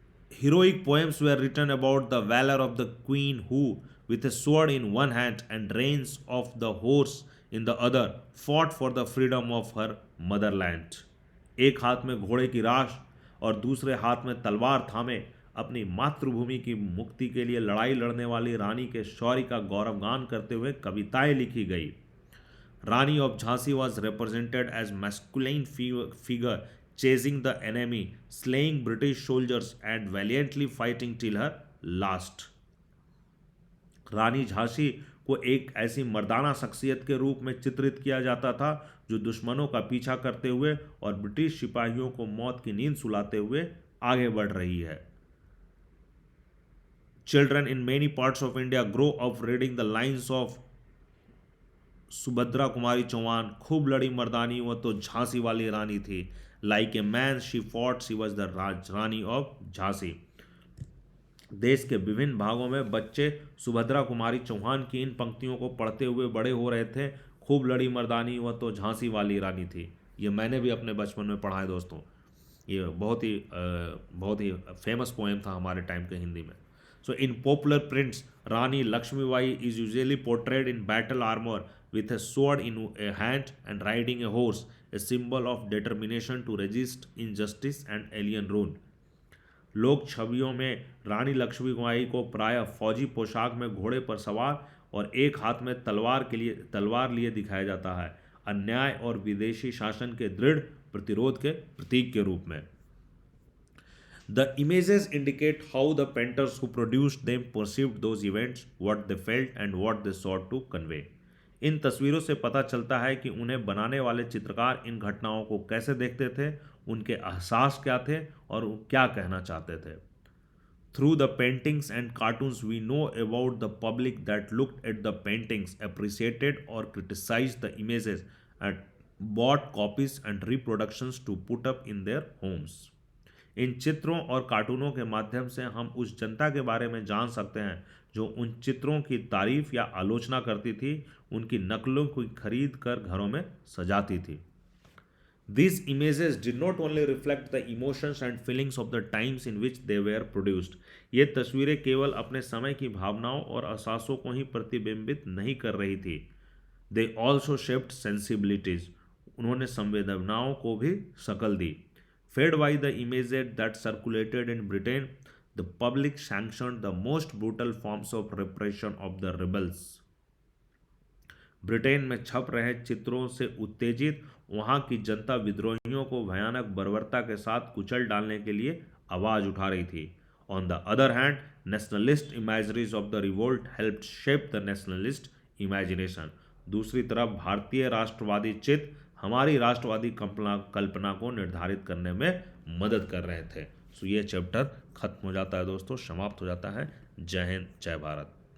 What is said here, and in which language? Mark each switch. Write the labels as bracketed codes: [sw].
[en] Heroic poems were written about the valor of the queen who, with a sword in one hand and reins of the horse in the other, fought for the freedom of her motherland. [hi] एक हाथ में घोड़े की राश और दूसरे हाथ में तलवार थामे अपनी मातृभूमि की मुक्ति के लिए लड़ाई लड़ने वाली रानी के शौर्य का गौरवगान करते हुए कविताएं लिखी गई. [en] Rani of Jhansi was represented as masculine figure chasing the enemy, slaying British soldiers and valiantly fighting till her last. [hi] रानी झांसी को एक ऐसी मर्दाना शख्सियत के रूप में चित्रित किया जाता था जो दुश्मनों का पीछा करते हुए और ब्रिटिश सिपाहियों को मौत की नींद सुलाते हुए आगे बढ़ रही है. [en] Children in many parts of India grow up reading the lines of Subhadra Kumari Chauhan. [hi] खूब लड़ी मर्दानी वो तो झांसी वाली रानी थी. [en] Like a man she fought, she was the Rani of Jhansi. [hi] देश के विभिन्न भागों में बच्चे सुभद्रा कुमारी चौहान की इन पंक्तियों को पढ़ते हुए बड़े हो रहे थे. खूब लड़ी मर्दानी वह तो झांसी वाली रानी थी. ये मैंने भी अपने बचपन में पढ़ा है दोस्तों. ये बहुत ही फेमस पोएम था हमारे टाइम के हिंदी में. [en] So in popular prints, Rani Lakshmibai is usually portrayed in battle armor with a sword in a hand and riding a horse, a symbol of determination to resist injustice and alien rule. [hi] लोक छवियों में रानी लक्ष्मीबाई को प्रायः फौजी पोशाक में घोड़े पर सवार और एक हाथ में तलवार लिए दिखाया जाता है, अन्याय और विदेशी शासन के दृढ़ प्रतिरोध के प्रतीक के रूप में. [en] The images indicate how the painters who produced them perceived those events, what they felt and what they sought to convey. [hi] इन तस्वीरों से पता चलता है कि उन्हें बनाने वाले चित्रकार इन घटनाओं को कैसे देखते थे, उनके एहसास क्या थे और वो क्या कहना चाहते थे. [en] Through the paintings and cartoons we know about the public that looked at the paintings, appreciated or criticized the images and bought copies and reproductions to put up in their homes. [hi] इन चित्रों और कार्टूनों के माध्यम से हम उस जनता के बारे में जान सकते हैं जो उन चित्रों की तारीफ या आलोचना करती थी, उनकी नकलों को खरीद कर घरों में सजाती थी. [en] These images did not only reflect the emotions and feelings of the times in which they were produced. [hi] ये तस्वीरें केवल अपने समय की भावनाओं और एहसासों को ही प्रतिबिंबित नहीं कर रही थी. [en] They also shaped sensibilities. [hi] उन्होंने संवेदनाओं को भी शक्ल दी. [en] Fed by the images that circulated in Britain, the public sanctioned the most brutal forms of repression of the rebels. [hi] Britain में छप रहे चित्रों से उत्तेजित वहां की जनता विद्रोहियों को भयानक बर्बरता के साथ कुचल डालने के लिए आवाज उठा रही थी. [en] On the other hand, nationalist imageries of the revolt helped shape the nationalist imagination. [hi] दूसरी तरफ भारतीय राष्ट्रवादी चित्त हमारी राष्ट्रवादी कल्पना को निर्धारित करने में मदद कर रहे थे. सो ये चैप्टर खत्म हो जाता है दोस्तों, समाप्त हो जाता है. जय हिंद, जय भारत.